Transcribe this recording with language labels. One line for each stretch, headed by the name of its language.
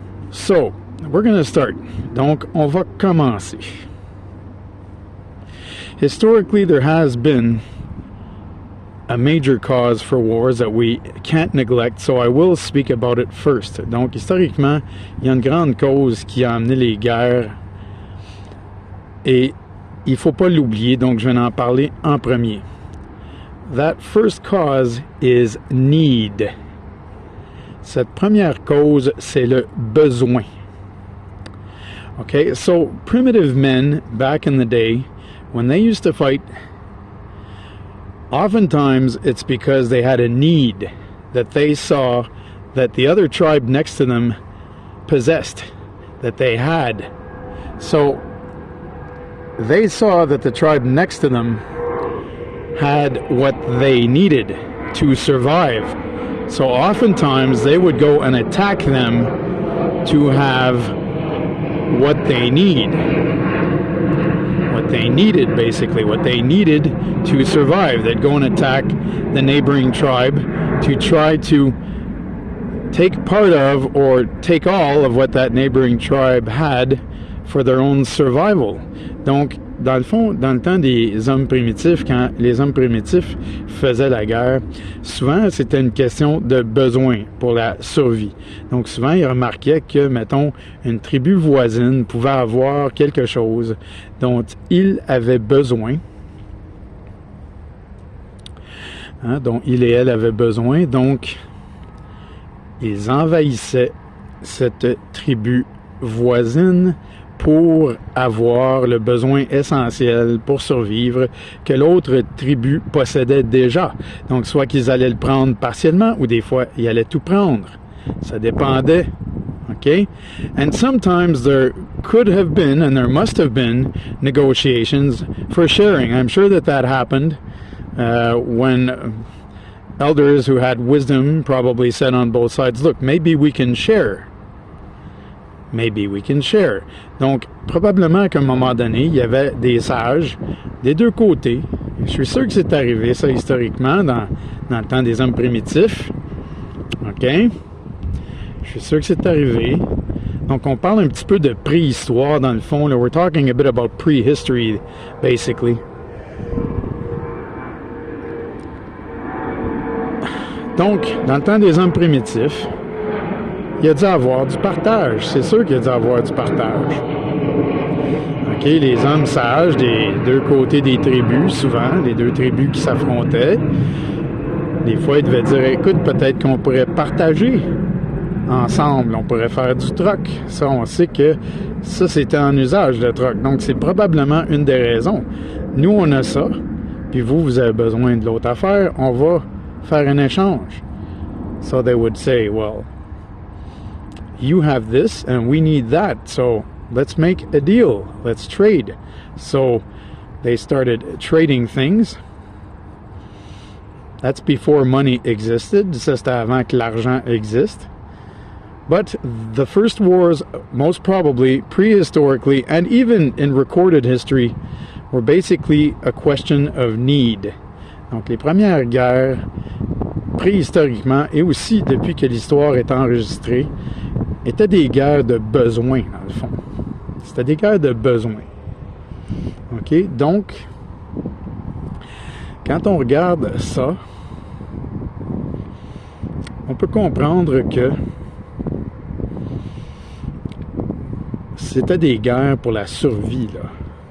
English: So, we're going to start.
French: Donc, on va commencer.
English: Historically, there has been a major cause for wars that we can't neglect, so I will speak about it first.
French: Donc, historiquement, il y a une grande cause qui a amené les guerres et il ne faut pas l'oublier, donc je vais en parler en premier.
English: That first cause is need.
French: Cette première cause, c'est le besoin.
English: Okay, so primitive men back in the day, when they used to fight, oftentimes it's because they had a need that they saw that the other tribe next to them possessed, that they had. So they saw that the tribe next to them had what they needed to survive. So oftentimes they would go and attack them to have what they need. What they needed, basically, what they needed to survive. They'd go and attack the neighboring tribe to try to take part of or take all of what that neighboring tribe had for their own survival.
French: Donc, dans le fond, dans le temps des hommes primitifs, quand les hommes primitifs faisaient la guerre, souvent c'était une question de besoin pour la survie. Donc souvent ils remarquaient que, mettons, une tribu voisine pouvait avoir quelque chose dont ils avaient besoin, dont il et elle avaient besoin, donc ils envahissaient cette tribu voisine pour avoir le besoin essentiel pour survivre que l'autre tribu possédait déjà. Donc, soit qu'ils allaient le prendre partiellement ou des fois, ils allaient tout prendre. Ça dépendait. Okay?
English: And sometimes there could have been, and there must have been, negotiations for sharing. I'm sure that that happened when elders who had wisdom probably said on both sides, look, maybe we can share. Maybe we can share.
French: Donc, probablement qu'à un moment donné, il y avait des sages des deux côtés. Je suis sûr que c'est arrivé, ça, historiquement, dans le temps des hommes primitifs. OK? Je suis sûr que c'est arrivé. Donc, on parle un petit peu de préhistoire, dans le fond. Là.
English: We're talking a bit about prehistory, basically.
French: Donc, dans le temps des hommes primitifs, il a dû avoir du partage. C'est sûr qu'il a dû avoir du partage. OK, les hommes sages des deux côtés des tribus, souvent, les deux tribus qui s'affrontaient, des fois, ils devaient dire, écoute, peut-être qu'on pourrait partager ensemble, on pourrait faire du troc. Ça, on sait que ça, c'était en usage, le troc. Donc, c'est probablement une des raisons. Nous, on a ça, puis vous avez besoin de l'autre affaire, on va faire un échange.
English: So they would say, well, you have this and we need that, so let's make a deal, let's trade. So they started trading things. That's before money existed.
French: Ça, c'était avant que l'argent existe.
English: But the first wars, most probably prehistorically and even in recorded history, were basically a question of need.
French: Donc les premières guerres, préhistoriquement et aussi depuis que l'histoire est enregistrée, étaient des guerres de besoin, dans le fond. C'était des guerres de besoin. OK? Donc, quand on regarde ça, on peut comprendre que c'était des guerres pour la survie, là.